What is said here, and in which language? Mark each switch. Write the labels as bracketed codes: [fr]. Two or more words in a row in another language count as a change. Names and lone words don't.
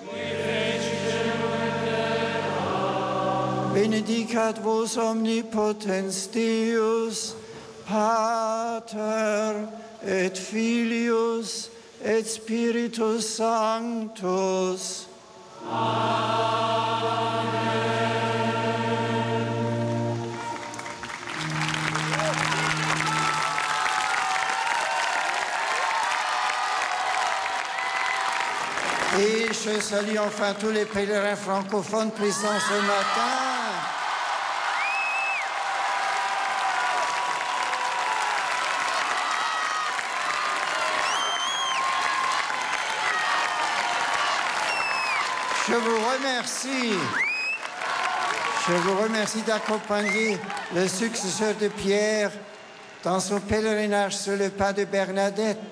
[la] Benedicat vos omnipotens Deus, Pater et Filius et Spiritus Sanctus. Amen. [fr] Et je salue enfin tous les pèlerins francophones présents ce matin. Je vous remercie d'accompagner le successeur de Pierre dans son pèlerinage sur le pas de Bernadette.